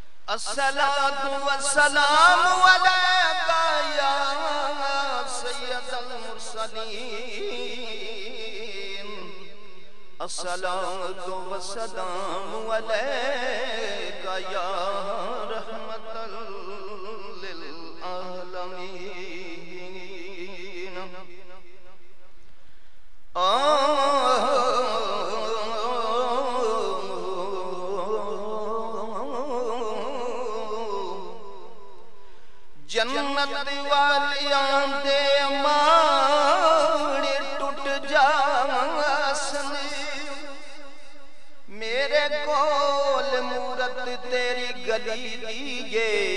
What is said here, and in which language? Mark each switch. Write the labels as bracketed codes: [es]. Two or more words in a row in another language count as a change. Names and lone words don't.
[ar] الصلاة والسلام عليك يا سيد المرسلين. الصلاة والسلام عليك يا رحمة للعالمين. [pa] जन्नत वालियां दे माड़े टुट जासन, मेरे कोल मूरत तेरी गली दीए।